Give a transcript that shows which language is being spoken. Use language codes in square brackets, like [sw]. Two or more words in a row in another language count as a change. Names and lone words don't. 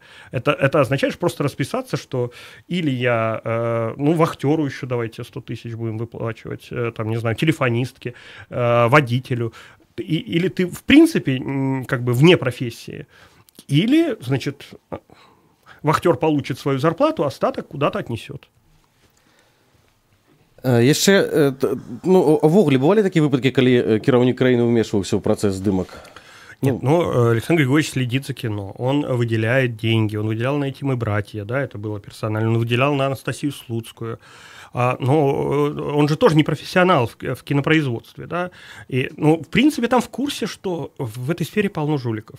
[ru] Это означает просто расписаться, что или я, ну, вахтеру еще давайте 100 тысяч будем выплачивать, там, не знаю, телефонистке, водителю, или ты, в принципе, как бы вне профессии, или, значит... Вахтер получит свою зарплату, остаток куда-то отнесет. [be] Яшчэ, ну, увогуле бывалі такія выпадкі, калі кіраўнік краіны ўмешваўся ў працэс здымак? [ru] Нет, ну, Александр Григорьевич следит за кино, он выделяет деньги, он выделял на «Эти мы братья», да, это было персонально, он выделял на Анастасию Слуцкую, но он же тоже не профессионал в кинопроизводстве, да, и, ну, в принципе, там в курсе, что в этой сфере полно жуликов.